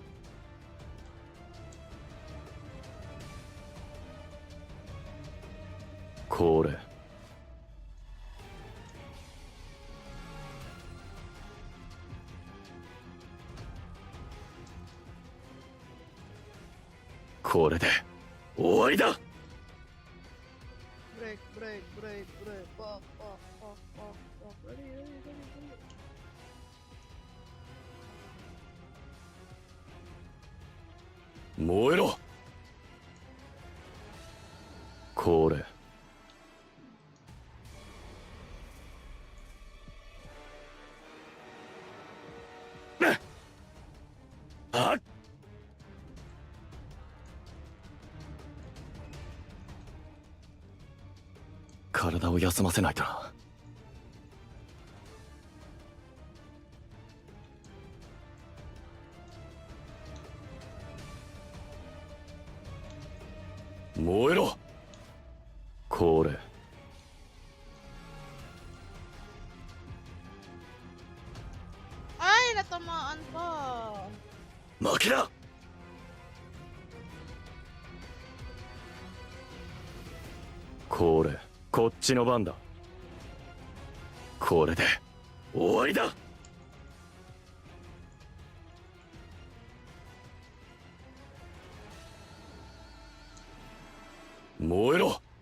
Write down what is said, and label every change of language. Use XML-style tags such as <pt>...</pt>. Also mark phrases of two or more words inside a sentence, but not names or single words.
<ja>これ。これで終わりだ。</ja> <en>Break, break, break, break. Fuck, fuck, fuck, fuck, fuck. Ready, ready, ready, ready.</en> <ja>燃えろ。これ。あっ。体を休ませないとな。燃えろ。これ。</ja> <tl>Ay, natamaan pa.</tl> <ja>負けだ。これ、こっちの番だ。これで終わりだ。燃えろ。</ja>